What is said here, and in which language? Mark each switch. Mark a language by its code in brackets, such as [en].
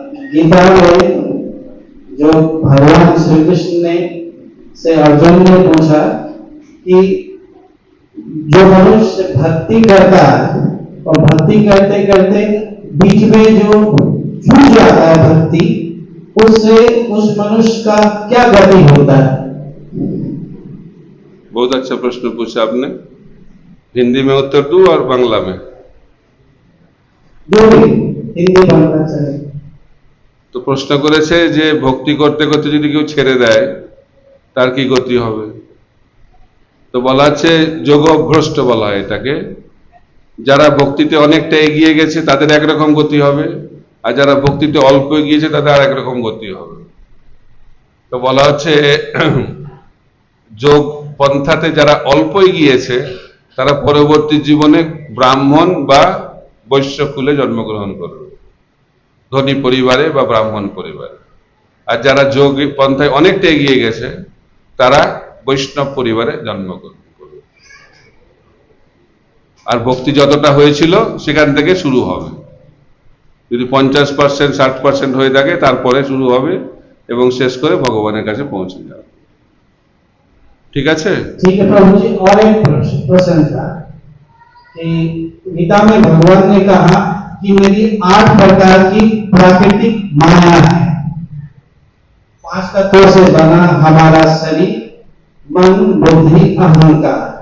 [hi] गीता में जो भगवान श्री कृष्ण ने से अर्जुन ने पूछा कि जो मनुष्य भक्ति करता है और भक्ति करते करते बीच में जो छूट जाता है भक्ति, उससे उस मनुष्य का क्या गति होता है? बहुत अच्छा प्रश्न पूछा आपने। हिंदी में उत्तर दूं और बांग्ला में? जो भी हिंदी बांग्ला चले। [bn] তো প্রশ্ন করেছে যে ভক্তি করতে করতে যদি কেউ ছেড়ে দেয় তার কি গতি হবে। তো বলা আছে যোগভ্রষ্ট বলা হয় এটাকে। যারা ভক্তিতে অনেকটা এগিয়ে গেছে তাদের একরকম গতি হবে, আর যারা ভক্তিতে অল্প এগিয়েছে তাদের আর একরকম গতি হবে। তো বলা হচ্ছে যোগ পন্থাতে যারা অল্প এগিয়েছে তারা পরবর্তী জীবনে ব্রাহ্মণ বা বৈশ্য কুলে জন্মগ্রহণ করবে, ধনী পরিবারে বা ব্রাহ্মণ পরিবারে। আর যারা যোগ পন্থায় অনেকটা এগিয়ে গেছে তারা বৈষ্ণব পরিবারে জন্মগ্রহণ করবে। আর ভক্তি যতটা হয়েছিল সেখান থেকে শুরু হবে। যদি 50%, 60% হয়ে থাকে তারপরে শুরু হবে এবং শেষ করে ভগবানের কাছে পৌঁছে যাবে। ঠিক আছে? [hi] ठीक है प्रभु जी, और एक प्रश्न था कि गीता में भगवान ने कहा कि मेरी 8 प्रकार की प्राकृतिक माया है। 5 तत्वों से बना हमारा शरीर, मन, बुद्धि, अहंकार।